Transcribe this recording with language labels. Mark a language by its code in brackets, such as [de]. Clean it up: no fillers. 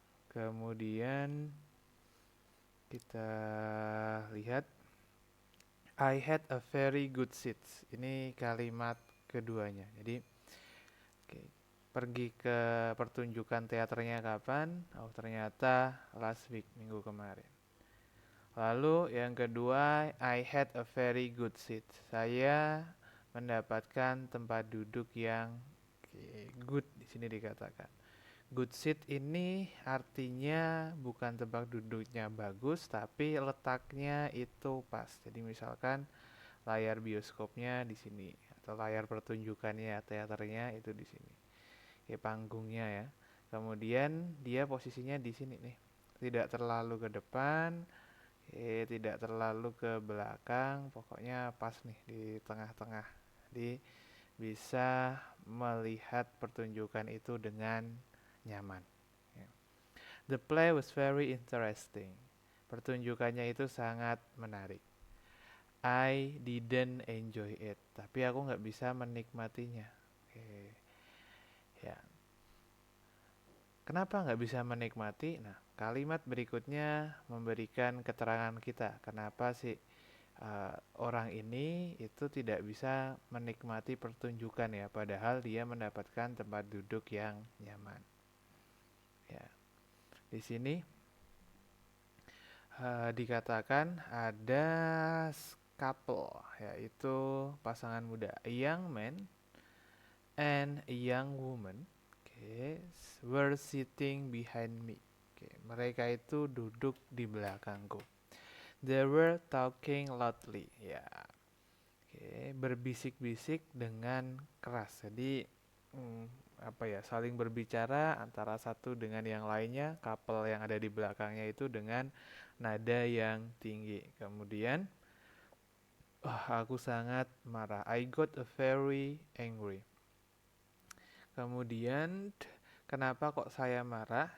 [id] Kemudian kita lihat [en] I had a very good seat. [id] Ini kalimat keduanya. Jadi oke, pergi ke pertunjukan teaternya kapan? Oh, ternyata [en] last week, [id] minggu kemarin. Lalu yang kedua, [en] I had a very good seat. [id] Saya mendapatkan tempat duduk yang good di sini dikatakan. Good seat ini artinya bukan tempat duduknya bagus, tapi letaknya itu pas. Jadi misalkan layar bioskopnya di sini atau layar pertunjukannya teaternya itu di sini. Kayak panggungnya ya. Kemudian dia posisinya di sini nih. Tidak terlalu ke depan, tidak terlalu ke belakang, pokoknya pas nih di tengah-tengah. Jadi bisa melihat pertunjukan itu dengan nyaman. Ya. [en] The play was very interesting. [id] Pertunjukannya itu sangat menarik. [en] I didn't enjoy it, [id] tapi aku nggak bisa menikmatinya. Oke, ya. Kenapa nggak bisa menikmati? Nah, kalimat berikutnya memberikan keterangan kita. Kenapa sih orang ini itu tidak bisa menikmati pertunjukan ya, padahal dia mendapatkan tempat duduk yang nyaman. Ya, di sini dikatakan ada couple, yaitu pasangan muda, [en] a young man and a young woman, okay, were sitting behind me. [id] Okay, mereka itu duduk di belakangku. [en] They were talking loudly. [id] Ya, okay, berbisik-bisik dengan keras. Jadi apa ya, saling berbicara antara satu dengan yang lainnya, couple yang ada di belakangnya itu dengan nada yang tinggi. Kemudian, aku sangat marah. [en] I got very angry. [id] Kemudian, kenapa kok saya marah?